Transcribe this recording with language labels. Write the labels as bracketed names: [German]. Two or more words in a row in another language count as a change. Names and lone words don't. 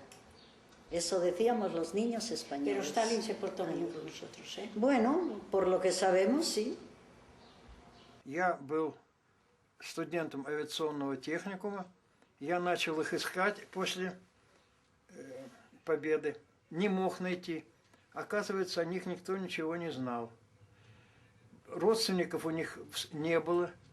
[Spanish] Eso decíamos los niños españoles. Pero Stalin se portó bien con nosotros, ¿eh? Bueno, por lo que sabemos, sí. [Russian] Я был студентом авиационного техникума. Я начал их искать после победы. Не мог найти. Оказывается, о них никто ничего не знал. Родственников у них не было.